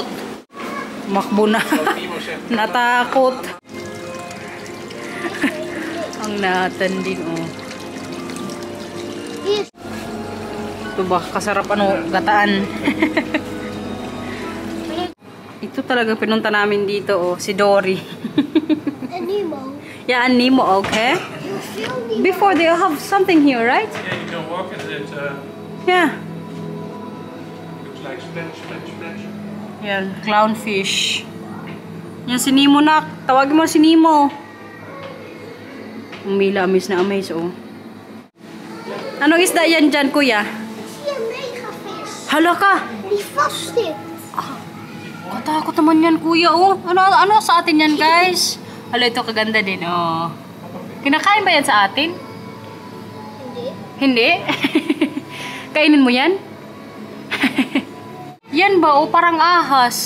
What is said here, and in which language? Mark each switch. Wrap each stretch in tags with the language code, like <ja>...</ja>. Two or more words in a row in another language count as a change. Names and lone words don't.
<tl>Makbo na. Natakot. Ang Nathan din, oh. Ito ba, kasarap gataan. Ito talaga pinunta namin dito, oh, si Dory.</tl> <en>And Nemo. Yeah, and Nemo, okay? You feel Nemo? Before they have something here, right? Yeah, you can walk in it. Yeah. Looks like splash, splash, splash.</en> <tl>Yan, clownfish. Yan si Nemo, nak. Tawagin mo si Nemo. Umila, amaze na amaze, oh. Anong isda yan dyan, kuya?</tl> <nl>Zie een megavis.</nl> <tl>Hala ka!</tl> <nl>Die vast zit.</nl> <tl>Katakot naman yan, kuya, oh. Ano sa atin yan, guys? Hala, ito kaganda din, oh. Kinakain ba yan sa atin? Hindi. Hindi? Kainin mo yan? Yan ba, oh, parang ahas.</tl>